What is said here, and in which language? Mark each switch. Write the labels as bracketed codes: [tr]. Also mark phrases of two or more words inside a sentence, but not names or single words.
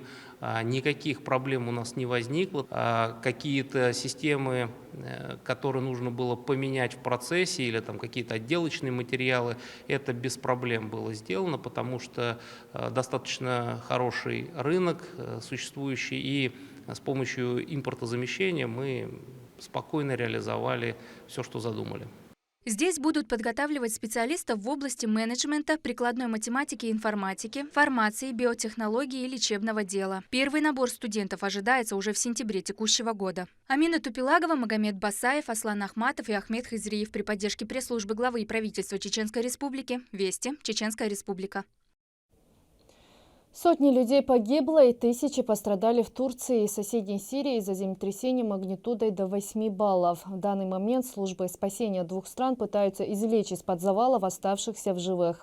[ru] Никаких проблем у нас не возникло. Какие-то системы, которые нужно было поменять в процессе, или там какие-то отделочные материалы, это без проблем было сделано, потому что достаточно хороший рынок существующий, и с помощью импортозамещения мы спокойно реализовали все, что задумали. Здесь будут подготавливать специалистов в области менеджмента, прикладной математики и информатики, фармации, биотехнологии и лечебного дела. Первый набор студентов ожидается уже в сентябре текущего года. Амина Тупилагова, Магомед Басаев, Аслан Ахматов и Ахмед Хизриев при поддержке пресс-службы главы и правительства Чеченской Республики. Вести. Чеченская Республика. Сотни людей погибло и тысячи пострадали в Турции и соседней Сирии из-за землетрясения магнитудой до 8 баллов. В данный момент службы спасения двух стран пытаются извлечь из-под завалов оставшихся в живых.